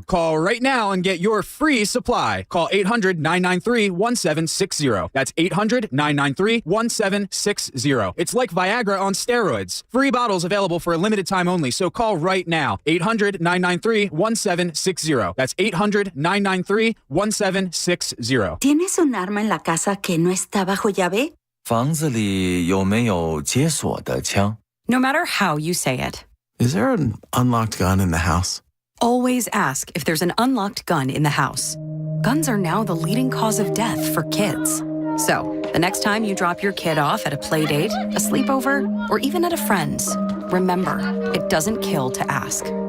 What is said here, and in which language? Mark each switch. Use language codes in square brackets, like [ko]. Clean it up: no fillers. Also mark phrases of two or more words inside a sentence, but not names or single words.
[en] Call right now and get your free supply. Call 800-993-1760. That's 800-993-1760. It's like Viagra on steroids. Free bottles available for a limited time only, so call right now. 800-993-1760. That's 800-993-1760. [es] ¿Tienes un arma en la casa que no está bajo llave? [zh] 房子里有没有解锁的枪? [en] No matter how you say it. Is there an unlocked gun in the house? Always ask if there's an unlocked gun in the house. Guns are now the leading cause of death for kids. So, The next time you drop your kid off at a play date, a sleepover, or even at a friend's, remember, it doesn't kill to ask.